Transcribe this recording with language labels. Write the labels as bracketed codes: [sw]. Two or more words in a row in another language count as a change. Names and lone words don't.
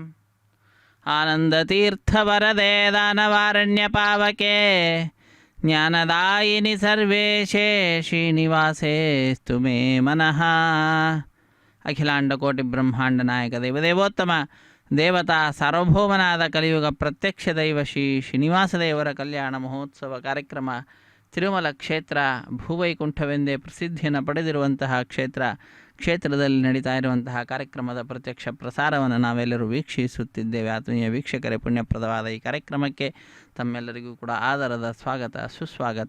[sa] ఆనందతీర్థవరదే దానవారణ్యపావకే జ్ఞానదాయిని సర్వేశే శ్రీనివాసేస్తు మే మనః. అఖిలాండకోటి బ్రహ్మాండ నాయక దేవదేవోత్తమ దేవతా సార్వభౌమనాథ కలియుగ ప్రత్యక్ష దైవ శ్రీ [kn] ಶ್ರೀನಿವಾಸದೇವರ ಕಲ್ಯಾಣ ಮಹೋತ್ಸವ ಕಾರ್ಯಕ್ರಮ ತಿರುಮಲ ಕ್ಷೇತ್ರ ಭೂವೈಕುಂಠವೆಂದೇ ಪ್ರಸಿದ್ಧಿಯನ್ನು ಪಡೆದಿರುವಂತಹ ಕ್ಷೇತ್ರ ಕ್ಷೇತ್ರದಲ್ಲಿ ನಡೀತಾ ಇರುವಂತಹ ಕಾರ್ಯಕ್ರಮದ ಪ್ರತ್ಯಕ್ಷ ಪ್ರಸಾರವನ್ನು ನಾವೆಲ್ಲರೂ ವೀಕ್ಷಿಸುತ್ತಿದ್ದೇವೆ. ಆತ್ಮೀಯ ವೀಕ್ಷಕರೇ, ಪುಣ್ಯಪ್ರದವಾದ ಈ ಕಾರ್ಯಕ್ರಮಕ್ಕೆ ತಮ್ಮೆಲ್ಲರಿಗೂ ಕೂಡ ಆದರದ ಸ್ವಾಗತ, ಸುಸ್ವಾಗತ.